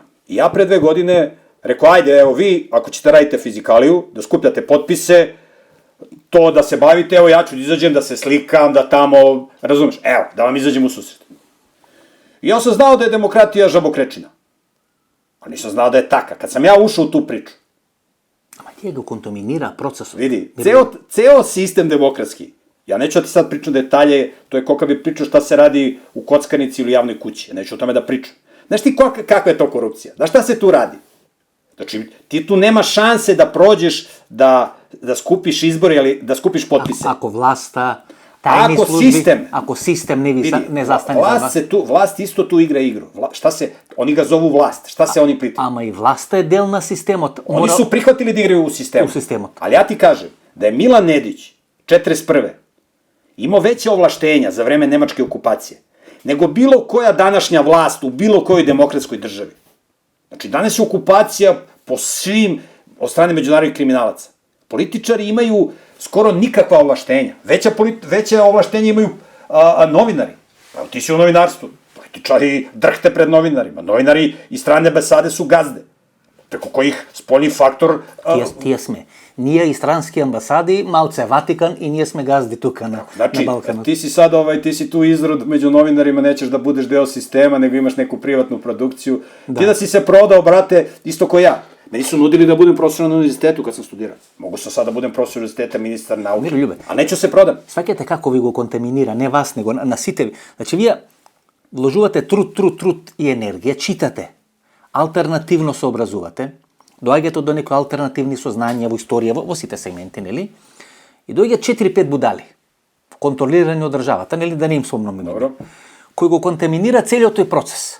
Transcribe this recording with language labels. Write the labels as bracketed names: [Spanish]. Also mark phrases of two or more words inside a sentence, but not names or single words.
[Serbian] I ja pre 2 godine rekao, ajde, evo vi, ako ćete radite fizikaliju, da skupljate potpise, to da se bavite, evo ja ću da izađem, da se slikam, da tamo, razumeš, evo, da vam izađem u susret. I ja sam znao da je demokratija žabokrečina. A nisam znao da je taka. Kad sam ja ušao u tu priču. [Macedonian] Ама тие го контаминира процесот. [Serbian] Vidi, ceo sistem demokratski, ja neću da ti sad pričam detalje, to je kao kad bi pričao šta se radi u kockanici ili javnoj kući, ja neću o tome da pričam. Znaš ti kakva je to korupcija? Znaš šta se tu radi? Znači, ti tu nema šanse da prođeš, da skupiš izbore, ali da skupiš potpise. [Macedonian] Ако власта, тајни служби, ако систем не застане за вас. [Serbian] Власт isto tu igra igru. Oni ga zovu vlast. Šta se oni pritiču? [Macedonian] Ама и власта е дел на системот. [Serbian] Oni su prihvatili da igraju u sistemu. Ali ja ti kažem da je Milan Nedić 41. imao veće ovlaštenja za vreme nemačke okupacije nego bilo koja današnja vlast u bilo kojoj demokratskoj državi. Znači, danas je okupacija po svim od strane međunarodnih kriminalaca. Političari imaju skoro nikakva ovlaštenja. Veće ovlaštenja imaju novinari. Ti si u novinarstvu. Političari drhte pred novinarima. Novinari iz strane ambasade su gazde. Preko kojih spoljni faktor... [Macedonian] Тие сме. Ние и странски амбасади, малце Ватикан и ние сме газди тука на Балканот. [Serbian] Ti si sad, ti si tu izrod među novinarima, nećeš da budeš deo sistema, nego imaš neku privatnu produkciju. Ti da si se prodao, brate, isto ko ja. Meni su nudili da budem profesor na univerzitetu kad sam studirao. Mogu sam sad da budem profesor univerziteta, ministar nauke. A neću se prodam. [Macedonian] Сваќате како ви го контаминира, не вас, него на сите ви. Значи, вие вложувате труд и енергија, читате. алтернативно се образувате, доаѓате до некои алтернативни сознанија во историја, во сите сегменти, нели? И доаѓа 4-5 будали, контролирани од државата, нели, да не им спомнам имена, кои го контаминира целиот тој процес.